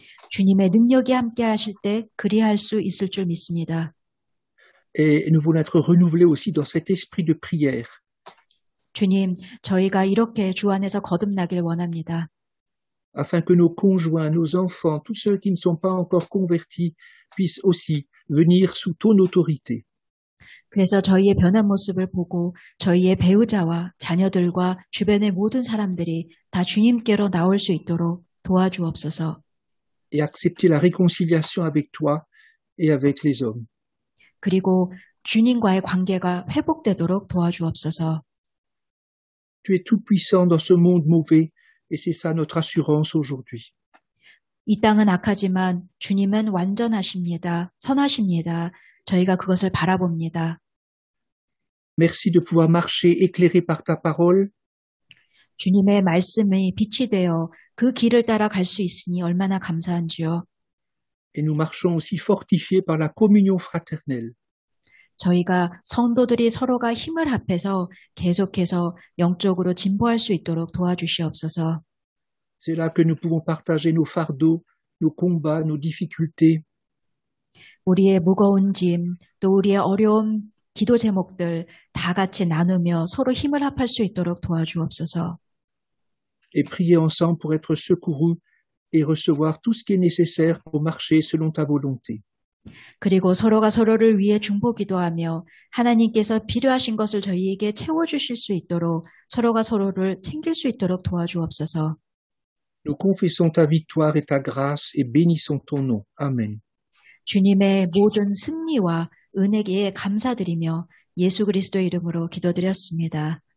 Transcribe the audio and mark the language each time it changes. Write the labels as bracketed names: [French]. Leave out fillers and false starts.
[Korean] 주님의 능력이 함께 하실 때 그리할 수 있을 줄 믿습니다. [French] Et nous voulons être renouvelés aussi dans cet esprit de prière. [Korean] 주님, 저희가 이렇게 주 안에서 거듭나길 원합니다. [French] Afin que nos conjoints, nos enfants, tous ceux qui ne sont pas encore convertis puissent aussi venir sous ton autorité. [Korean] 그래서 저희의 변한 모습을 보고 저희의 배우자와 자녀들과 주변의 모든 사람들이 다 주님께로 나올 수 있도록 도와주옵소서. [French] Et accepter la réconciliation avec toi et avec les hommes. [Korean] 그리고 주님과의 관계가 회복되도록 도와주옵소서. [French] Tu es tout puissant dans ce monde mauvais et c'est ça notre assurance aujourd'hui. [Korean] 이 땅은 악하지만 주님은 완전하십니다. 선하십니다. 저희가 그것을 바라봅니다. [French] Merci de pouvoir marcher éclairé par ta parole. [Korean] 주님의 말씀이 빛이 되어 그 길을 따라 갈 수 있으니 얼마나 감사한지요. [French] Et nous marchons aussi fortifiés par la communion fraternelle. [Korean] 저희가 성도들이 서로가 힘을 합해서 계속해서 영적으로 진보할 수 있도록 도와주시옵소서. [French] C'est là que nous pouvons partager nos fardeaux, nos combats, nos difficultés. [Korean] 우리의 무거운 짐, 또 우리의 어려운 기도 제목들 다 같이 나누며 서로 힘을 합할 수 있도록 도와주옵소서. [French] Et prier ensemble pour être secourus et recevoir tout ce qui est nécessaire pour marcher selon ta volonté. [Korean] 그리고 서로가 서로를 위해 중보기도하며 하나님께서 필요하신 것을 저희에게 채워주실 수 있도록 서로가 서로를 챙길 수 있도록 도와주옵소서. [French] Nous confessons ta victoire et ta grâce et bénissons ton nom. Amen. [Korean] 주님의 모든 승리와 은혜에 감사드리며 예수 그리스도의 이름으로 기도드렸습니다.